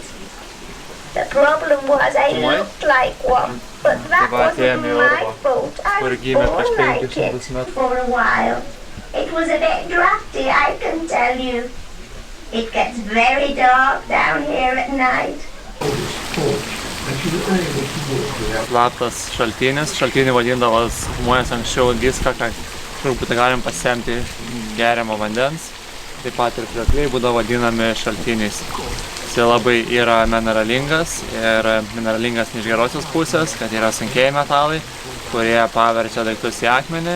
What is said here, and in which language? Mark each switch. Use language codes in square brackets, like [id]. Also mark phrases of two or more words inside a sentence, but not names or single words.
[en] The problem was I looked like one, but that wasn't my fault. I was born like it for a while. It was a bit drafty, I can tell you. It gets very dark down here at night. [lt] Slaptas šaltinis. Šaltinį vadindavas žmonės anksčiau viską, ką truputį galim pasemti geriamo vandens. Taip pat ir kriokliai būdavo vadinami šaltiniais. Jis labai yra mineralingas ir mineralingas ne iš gerosios pusės, kad yra sunkieji metalai, kurie paverčia daiktus į akmenį.